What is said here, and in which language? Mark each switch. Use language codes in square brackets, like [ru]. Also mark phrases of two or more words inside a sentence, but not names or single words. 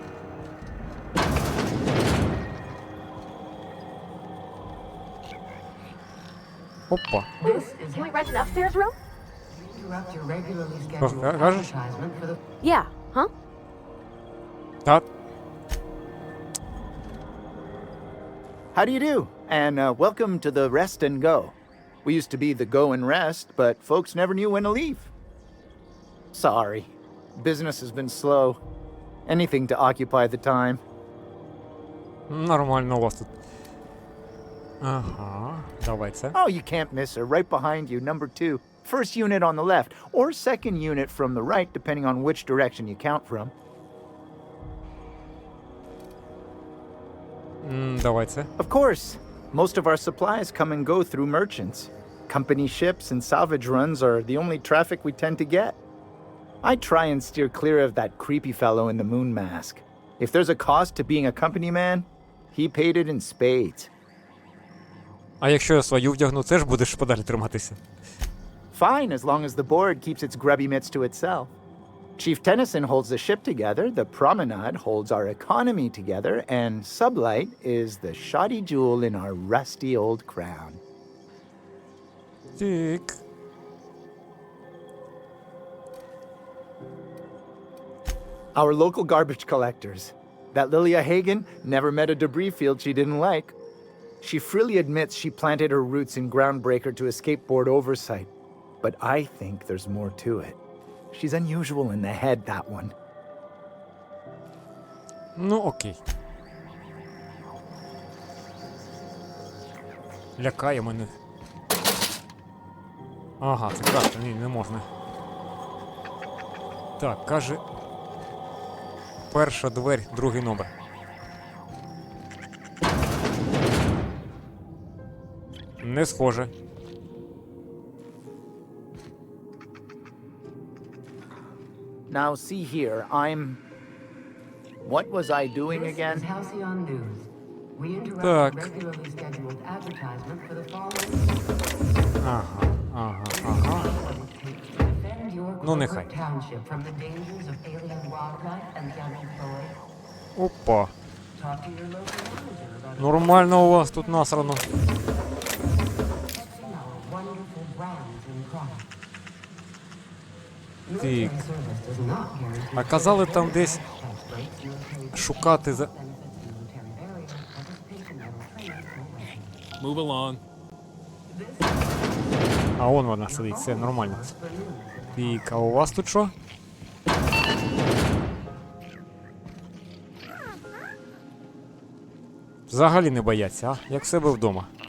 [uk] Опа. Кажеш? [en] Yeah, huh? [uk] Так. [en] How do you do? And welcome to the Rest and Go. We used to be the Go and Rest, but folks never knew when to leave. Sorry. Business has been slow. Anything to occupy the time. [uk] Нормально у вас тут. Ага, давай це. [en] Oh, you can't miss her. Right behind you, number 2. First unit on the left, or second unit from the right, depending on which direction you count from. [uk] Давай це. [en] Of course. Most of our supplies come and go through merchants. Company ships and salvage runs are the only traffic we tend to get. I try and steer clear of that creepy fellow in the moon mask. If there's a cost to being a company man, he paid it in spades. [uk] А якщо я свою вдягну, теж будеш подалі триматися? [en] Fine, as long as the board keeps its grubby mitts to itself. Chief Tennyson holds the ship together, the Promenade holds our economy together, and Sublight is the shoddy jewel in our rusty old crown. Тик. Our local garbage collectors. That Lilia Hagen never met a debris field she didn't like. She freely admits she planted her roots in Groundbreaker to escape board oversight. But I think there's more to it. She's unusual in the head, that one. [uk] Ну, окей. Лякає мене. Ага, це красти, ні, не можна. Так, каже... Перша дверь, другий номер. Не схоже. [en] Now see here, I'm... What was I doing again? This is Halcyon News. We interrupt [uk] Так. [en] regularly scheduled advertisement for the following. [uk] Ага. [en] Defend your [uk] Ну, нехай. [en] corporate township from the dangers of alien wildlife and the unemployed. Опа. Talk to your local manager about [uk] Нормально у вас тут насрано. [en] fixing our wonderful brands and products. Military [uk] Так. [en] service does not guarantee [uk] А казали там десь [en] tax breaks, military [uk] шукати за... [en] benefits, military barrier, participation in training program. Move along. [uk] А вон вона сидить, все нормально. Так, а у вас тут що? Взагалі не бояться, а? Як в себе вдома.